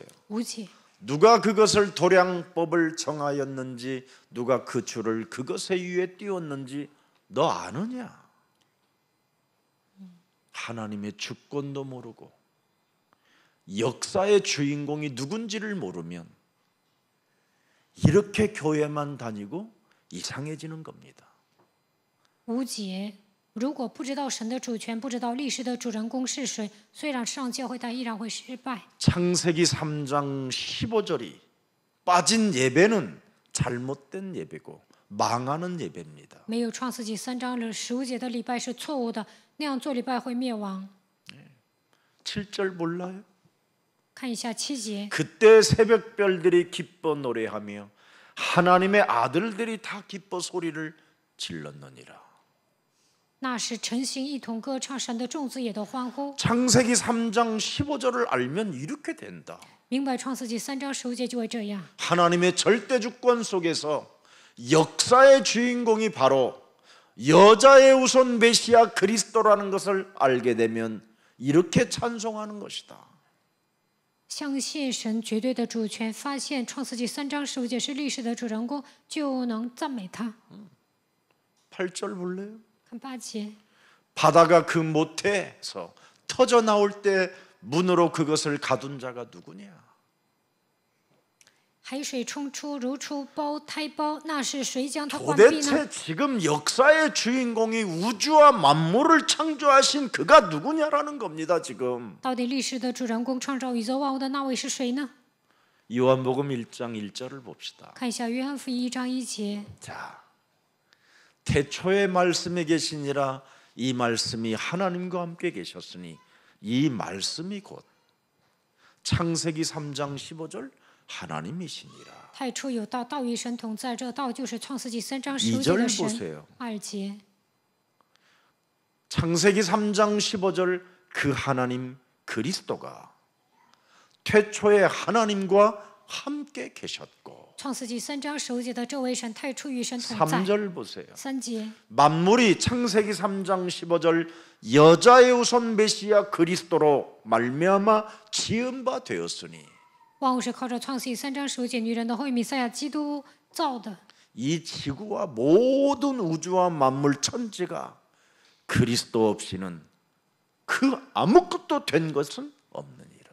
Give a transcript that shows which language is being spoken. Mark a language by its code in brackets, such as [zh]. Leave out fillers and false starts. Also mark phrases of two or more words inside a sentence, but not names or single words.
[zh] 5 节， [ko] 누가 그것을 도량법을 정하였는지 누가 그 줄을 그것의 위에 띄웠는지 너 아느냐? 하나님의 주권도 모르고 역사의 주인공이 누군지를 모르면 이렇게 교회만 다니고 이상해지는 겁니다. [zh] 5 节，如果不知道神的主权，不知道历史的主人公是谁，虽然上教会，但依然会失败。 [ko] 창세기 3장 15절이 빠진 예배는 잘못된 예배고 망하는 예배입니다. [zh] 没有创世纪3章15节的礼拜是错误的，那样做礼拜会灭亡。 [ko] 7절 몰라요? [zh] 看一下7节， [ko] 그때 새벽별들이 기뻐 노래하며 하나님의 아들들이 다 기뻐 소리를 질렀느니라. [zh] 那时晨星一同歌唱，神的众子也都欢呼。 [ko] 창세기 3장 15절을 알면 이렇게 된다. [zh] 明白创世纪3章15节就会这样。 [ko] 하나님의 절대 주권 속에서 역사의 주인공이 바로 여자의 우선 메시아 그리스도라는 것을 알게 되면 이렇게 찬송하는 것이다. [zh] 相信神绝对的主权，发现创世纪3章15节是历史的主人公，就能赞美他。 [ko] 8절 볼래요? [zh] 看8节， [ko] 바다가 그 모태에서 터져 나올 때 문으로 그것을 가둔 자가 누구냐? [zh] 海水冲出如出胎胞，那是谁将它关闭呢？ [ko] 도대체 지금 역사의 주인공이 우주와 만물을 창조하신 그가 누구냐라는 겁니다. 지금 [zh] 到底历史的主人公创造宇宙万物的那位是谁呢？ [ko] 요한복음 1장 1절을 봅시다. [zh] 看一下约翰福音1章1节， [ko] 자, 태초에 말씀이 계시니라 이 말씀이 하나님과 함께 계셨으니 이 말씀이 곧 창세기 3장 15절 하나님이시니라. [zh] 太初有道，道与神同在，这道就是创世纪3章15 2 节的 [ko] 절 [zh] 神。 [ko] 보세요. [zh] 2节， [ko] 창세기 3장 15절 그 하나님 그리스도가 태초에 하나님과 함께 계셨고. [zh] 创世纪3章15节的这位神，太初与神同在。 [ko] 3절 보세요. [zh] 3节， [ko] 만물이 창세기 3장 15절 여자의 우선 메시아 그리스도로 말미암아 지은 바 되었으니 [zh] 万物是靠着创世纪3章15节女人的后裔弥赛亚基督造的。 [ko] 이 지구와 모든 우주와 만물 천지가 그리스도 없이는 그 아무것도 된 것은 없느니라.